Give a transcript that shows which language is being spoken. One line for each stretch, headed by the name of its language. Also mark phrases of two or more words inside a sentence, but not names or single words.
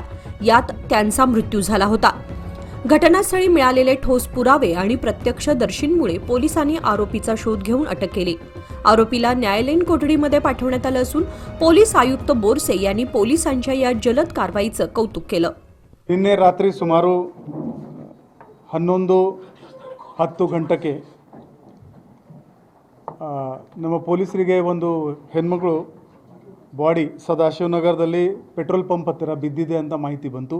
Marathi: यात त्यांचा मृत्यू झाला होता। घटनास्थळी मिळालेले ठोस पुरावे आणि प्रत्यक्षदर्शींमुळे पोलिसांनी आरोपीचा शोध घेऊन अटक केली। आरोपीला न्यायालयीन कोठडीमध्ये पाठवण्यात आलं असून पोलीस आयुक्त बोरसे यांनी पोलिसांच्या या जलद कारवाईचं कौतुक केलं।
Kannada: ನಿನ್ನೆ ರಾತ್ರಿ ಸುಮಾರು 11:10 ಗಂಟೆಗೆ ನಮ್ಮ ಪೊಲೀಸರಿಗೆ ಒಂದು ಹೆಣ್ಮಗಳು ಬಾಡಿ ಸದಾಶಿವನಗರದಲ್ಲಿ ಪೆಟ್ರೋಲ್ ಪಂಪ್ ಹತ್ತಿರ ಬಿದ್ದಿದೆ ಅಂತ ಮಾಹಿತಿ ಬಂತು।